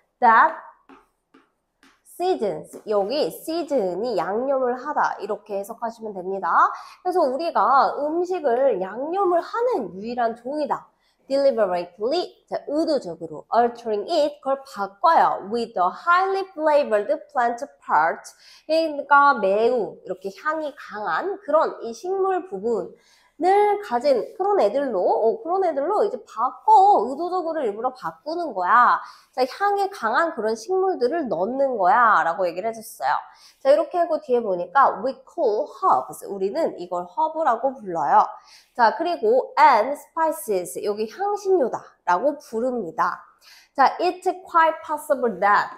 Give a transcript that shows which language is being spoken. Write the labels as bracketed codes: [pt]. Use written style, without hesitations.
[en] That seasons. [ko] 여기 season이 양념을 하다. 이렇게 해석하시면 됩니다. 그래서 우리가 음식을 양념을 하는 유일한 종이다. [en] deliberately, [ko] 자, 의도적으로 [en] altering it, [ko] 그걸 바꿔요. [en] with a highly flavored plant part. [ko] 그러니까 매우 이렇게 향이 강한 그런 이 식물 부분을 가진 그런 애들로 이제 의도적으로 일부러 바꾸는 거야. 자, 향이 강한 그런 식물들을 넣는 거야 라고 얘기를 해줬어요. 자, 이렇게 하고 뒤에 보니까 [en] we call herbs. [ko] 우리는 이걸 허브라고 불러요. 자, 그리고 [en] and spices. [ko] 여기 향신료다 라고 부릅니다. [en] 자, it's quite possible that.